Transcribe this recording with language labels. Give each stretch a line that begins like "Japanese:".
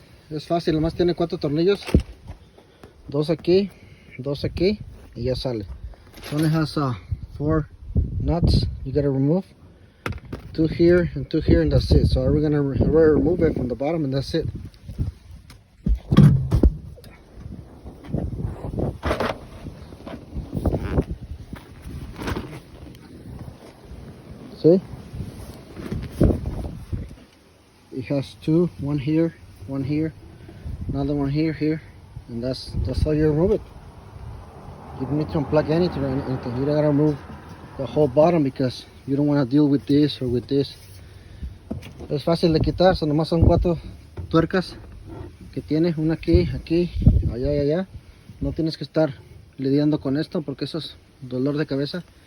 Spanish: Es fácil, nomás tiene 4 tornillos, 2 aquí y ya sale.
English: It only has 4 nuts you gotta remove, 2 here and 2 here, and that's it. So we're gonna remove it from the bottom, and that's it. See? It has 2, one here, another one here, and that's how you remove it. You don't need to unplug anything or anything. You don't gotta remove the whole bottom because you don't want to deal with this or with this.
Spanish: Es fácil de quitar, nomás son 4 tuercas que tiene, una aquí, allá y allá. No tienes que estar lidiando con esto porque eso es dolor de cabeza.